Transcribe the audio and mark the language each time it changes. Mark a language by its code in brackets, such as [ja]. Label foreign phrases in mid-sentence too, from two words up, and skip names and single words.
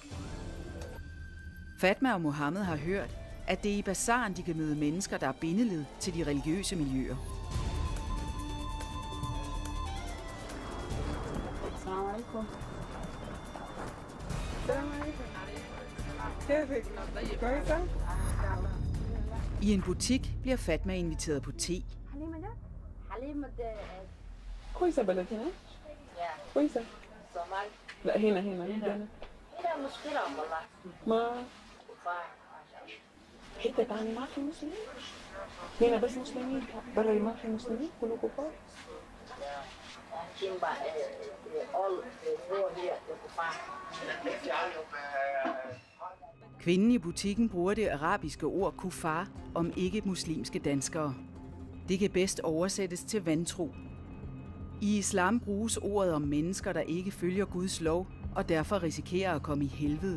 [da] Fatma og Mohammed har hørt, at det er i bazaren, de kan møde mennesker, der er bindeled til de religiøse miljøer. I en butik bliver Fatma inviteret på te. [ar] كويسة بلد هنا؟ كويسة. لا هنا فيها مشكلة والله. ما حتة تانية ما في مسلمين. هنا بس مسلمين، برا ما في مسلمين كله كفار. [da] Kvinden i butikken bruger det arabiske ord kufar om ikke-muslimske danskere. Det kan bedst oversættes til vantro. I islam bruges ordet om mennesker, der ikke følger Guds lov og derfor risikerer at komme i helvede.